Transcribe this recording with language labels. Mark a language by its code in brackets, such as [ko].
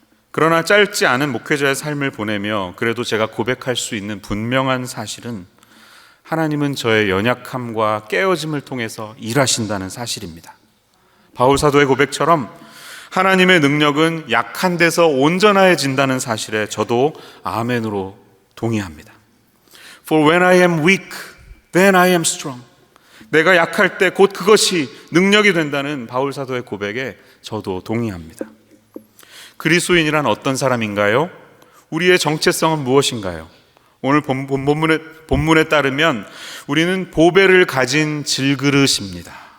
[ko] 그러나 짧지 않은 목회자의 삶을 보내며 그래도 제가 고백할 수 있는 분명한 사실은 하나님은 저의 연약함과 깨어짐을 통해서 일하신다는 사실입니다. 바울 사도의 고백처럼 하나님의 능력은 약한 데서 온전해진다는 사실에 저도 아멘으로 동의합니다. [en] For when I am weak, then I am strong. [ko] 내가 약할 때 곧 그것이 능력이 된다는 바울 사도의 고백에 저도 동의합니다. 그리스도인이란 어떤 사람인가요? 우리의 정체성은 무엇인가요? 오늘 본문에 따르면 우리는 보배를 가진 질그릇입니다.